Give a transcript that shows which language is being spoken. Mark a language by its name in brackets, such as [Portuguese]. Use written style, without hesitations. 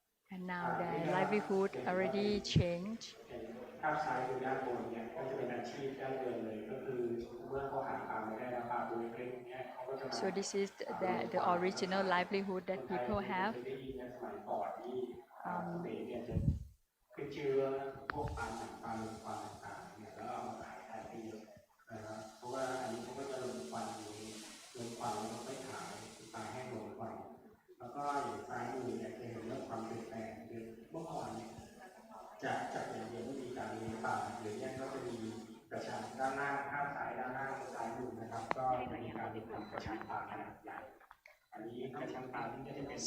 [English] And now their livelihood already changed. [Thai] ภาพซ้ายดูด้านบนเนี่ยก็จะเป็นอาชีพดั้งเดิมเลยก็คือเมื่อเขาหาปลาไม่ได้แล้วปลาตัวเล็กๆเนี่ยเขาก็จะมา [English] So this is the original livelihood that people have. [Thai] ได้ยินในสมัยก่อนที่เต๋เนี่ยจะขึ้นชื่อพวกปลาหนังปลาลมปลาต่างๆเนี่ยแล้วเอามาขายได้เยอะนะครับเพราะว่าอันนี้เขาก็จะลงควันลงควันแล้วก็ไปขายปลาแห้งลงควันแล้วก็อย่างซ้ายมือเนี่ยจะเห็นเรื่องความเปลี่ยนแปลงคือเมื่อก่อนเนี่ยจากอย่างเดียวไม่มีการเลี้ยงปลาเดี๋ยวนี้ก็จะมีกระชังด้านล่างข้างซ้ายด้านล่างซ้ายมือนะครับก็จะมีการทำกระชังปลาขนาดใหญ่อันนี้กระชังปลาที่จะเป็น